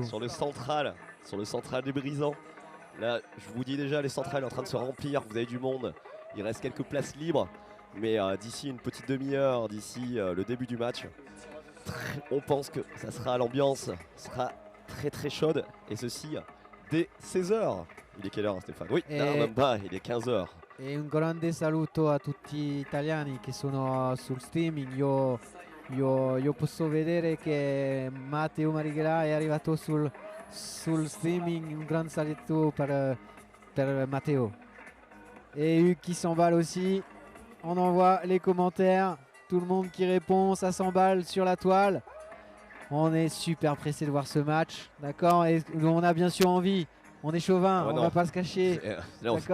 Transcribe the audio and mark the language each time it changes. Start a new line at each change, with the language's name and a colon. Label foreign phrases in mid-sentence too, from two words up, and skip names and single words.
French: Sur le central des Brisants. Là, je vous dis déjà, les centrales sont en train de se remplir. Vous avez du monde. Il reste quelques places libres. Mais d'ici une petite demi-heure, d'ici le début du match, on pense que ça sera l'ambiance sera très chaude. Et ceci dès 16h. Il est quelle heure, Stéphane? Oui, non, même pas, il est 15h.
Italian: E un grande saluto a tutti gli italiani che sono sul streaming. Io posso vedere che Matteo Marighelà è arrivato sul streaming. Un grand saluto per Matteo.
French: Et Hugues qui s'emballe aussi. On envoie les commentaires. Tout le monde qui répond, ça s'emballe sur la toile. On est super pressé de voir ce match, d'accord. Et on a bien sûr envie. On est chauvin, on va pas se cacher. D'accord.